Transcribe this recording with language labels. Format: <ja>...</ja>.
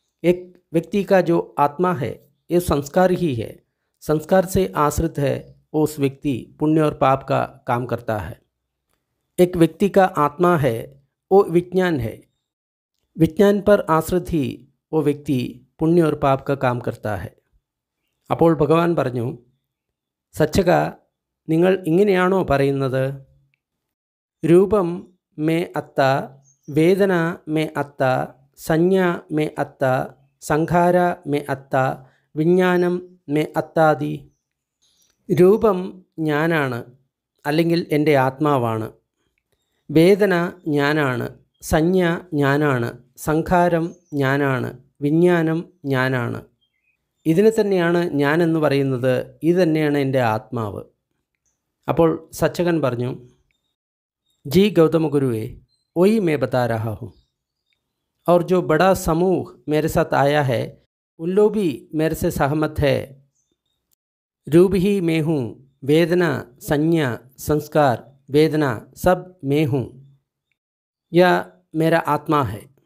<hi>एक व्यक्ति का जो आत्मा है ये संस्कार ही है, संस्कार से आश्रित है, वो उस व्यक्ति पुण्य और पाप का काम करता है। एक व्यक्ति का आत्मा है वो विज्ञान है, विज्ञान पर आश्रित ही वो व्यक्ति पुण्य और पाप का काम करता है।</hi> <ml>അപ്പോൾ ഭഗവാൻ പറഞ്ഞു, സച്ചക നിങ്ങൾ ഇങ്ങനെയാണോ പറയുന്നത്?</ml> <pi>രൂപം മേ അത്ത, വേദന മേ അത്ത, സംജ്ഞ മേ അത്ത, സംഖാര മേ അത്ത, വിജ്ഞാനം മേ അത്താദി.</pi> <ml>രൂപം ഞാനാണ്, അല്ലെങ്കിൽ എൻ്റെ ആത്മാവാണ്. വേദന ഞാനാണ്, സംജ്ഞ ഞാനാണ്, സംഖാരം ഞാനാണ്, വിജ്ഞാനം ഞാനാണ്. ഇതിനെ തന്നെയാണ് ഞാനെന്ന് പറയുന്നത്, ഇത് തന്നെയാണ് എൻ്റെ ആത്മാവ്. അപ്പോൾ സച്ചകൻ പറഞ്ഞു,</ml> <hi>जी गौतम गुरुए, वही मैं बता रहा हूँ। और जो बड़ा समूह मेरे साथ आया है उन लोग भी मेरे से सहमत है। रूप ही मैं हूँ, वेदना, संज्ञा, संस्कार, वेदना सब मैं हूँ, यह मेरा आत्मा है।</hi>